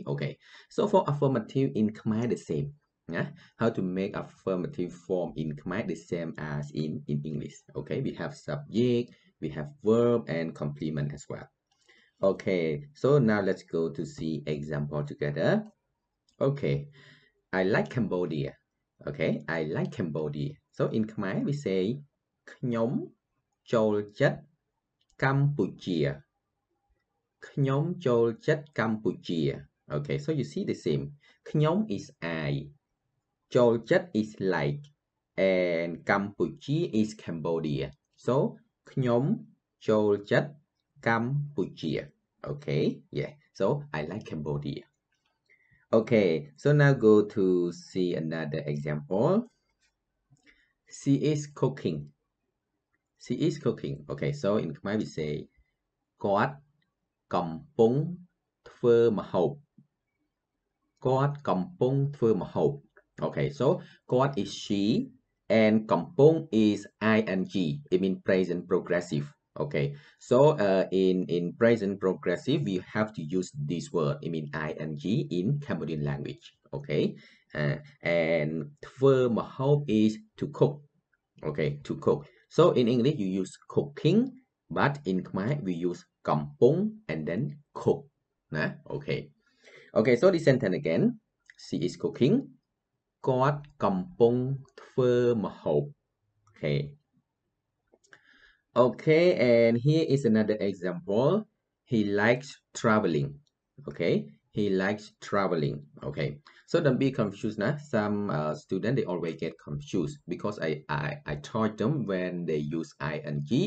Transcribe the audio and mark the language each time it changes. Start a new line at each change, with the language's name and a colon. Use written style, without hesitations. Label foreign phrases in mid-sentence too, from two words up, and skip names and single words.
English: Okay, so for affirmative in Khmer, the same. How to make affirmative form in Khmer the same as in English. Okay, we have subject, we have verb and complement as well. Okay, so now let's go to see example together. Okay, I like Cambodia. Okay, I like Cambodia. So in Khmer we say
Khmer: ខ្ញុំចូលចិត្តកម្ពុជា. ខ្ញុំចូលចិត្តកម្ពុជា.
English: Okay, so you see the same. ខ្ញុំ is I. ចូលចិត្ត is like. And កម្ពុជា is Cambodia.
Khmer: So ខ្ញុំចូលចិត្តកម្ពុជា.
English: Okay, yeah. So I like Cambodia. Okay, so now go to see another example. She is cooking. She is cooking. Okay, so in Khmer we say
Khmer: គាត់កំពុងធ្វើម្ហូប. គាត់កំពុងធ្វើម្ហូប.
English: Okay, so គាត់ is she and កំពុង is ing. It means present progressive. Okay, so in present progressive we have to use this word. It means ing in Cambodian language. Okay, and
Khmer: ធ្វើម្ហូប
English: is to cook. Okay, to cook. So in English you use cooking, but in Khmer we use កំពុង and then cook. Okay. Okay, so this sentence again. She is cooking.
Khmer: គាត់កំពុងធ្វើម្ហូប.
English: Okay. Okay, and here is another example. He likes traveling. Okay, he likes traveling. Okay, so don't be confused. Some students, they always get confused because I taught them when they use ing.